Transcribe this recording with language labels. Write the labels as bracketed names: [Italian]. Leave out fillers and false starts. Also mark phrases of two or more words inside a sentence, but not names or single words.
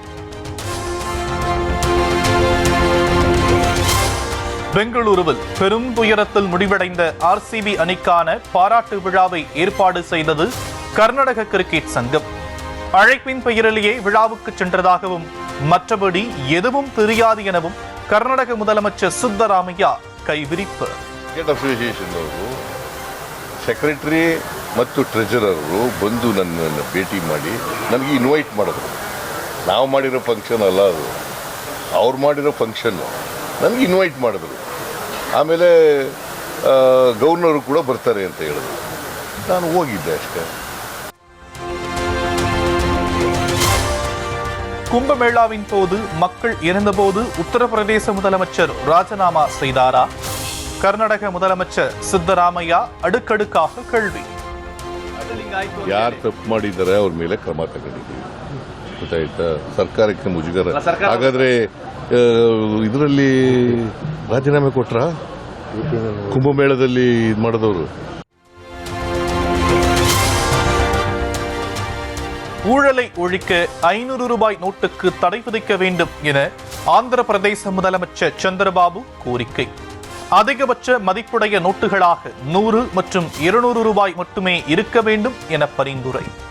[Tamil] பெங்களூருவில் பெரும் துயரத்தில் முடிவடைந்த RCB அணிக்கான பாராட்டு விழாவை ஏற்பாடு செய்தது கர்நாடக கிரிக்கெட் சங்கம். அழைப்பின் பெயரிலேயே விழாவுக்கு சென்றதாகவும் மற்றபடி எதுவும் தெரியாது எனவும் கர்நாடக முதலமைச்சர் ಸಿದ್ದರಾಮಯ್ಯ கைவிரிப்பு. [Kannada] ಸೆಕ್ರೆಟರಿ ಮತ್ತು ಟ್ರೆಜರರು ಬಂದು ನನ್ನನ್ನು ಭೇಟಿ ಮಾಡಿ ನನಗೆ ಇನ್ವೈಟ್ ಮಾಡಿದ್ರು. ನಾವು ಮಾಡಿರೋ ಫಂಕ್ಷನ್ ಅಲ್ಲ ಅದು, ಅವ್ರು ಮಾಡಿರೋ ಫಂಕ್ಷನ್ನು ನನಗೆ ಇನ್ವೈಟ್ ಮಾಡಿದ್ರು. ಆಮೇಲೆ ಗವರ್ನರು ಕೂಡ ಬರ್ತಾರೆ ಅಂತ ಹೇಳಿದ್ರು. ನಾನು ಹೋಗಿದ್ದೆ ಅಷ್ಟೇ. [Tamil] கும்பமேளாவின் போது மக்கள் இறந்தபோது உத்தரப்பிரதேச முதலமைச்சர் ராஜினாமா செய்தாரா? கர்நாடக முதலமைச்சர் ಸಿದ್ದರಾಮಯ್ಯ அடுக்கடுக்காக கேள்வி. [Kannada] ಯಾರು ತಪ್ಪು ಮಾಡಿದ್ದಾರೆ ಅವ್ರ ಮೇಲೆ ಕ್ರಮ ತಗೊಂಡಿದ್ದೀವಿ, ಗೊತ್ತಾಯ್ತಾ? ಸರ್ಕಾರಕ್ಕೆ ಮುಜುಗರ. ಹಾಗಾದ್ರೆ ಇದರಲ್ಲಿ ರಾಜೀನಾಮೆ ಕೊಟ್ರ ಕುಂಭಮೇಳದಲ್ಲಿ ಇದು ಮಾಡಿದವರು [Tamil] ஊழலை ஒழிக்க 500 ரூபாய் நோட்டுக்கு தடை விதிக்க வேண்டும் என ஆந்திர பிரதேச முதலமைச்சர் சந்திரபாபு கோரிக்கை. அதிகபட்ச மதிப்புடைய நோட்டுகளாக 100 மற்றும் 200 ரூபாய் மட்டுமே இருக்க வேண்டும் என பரிந்துரை.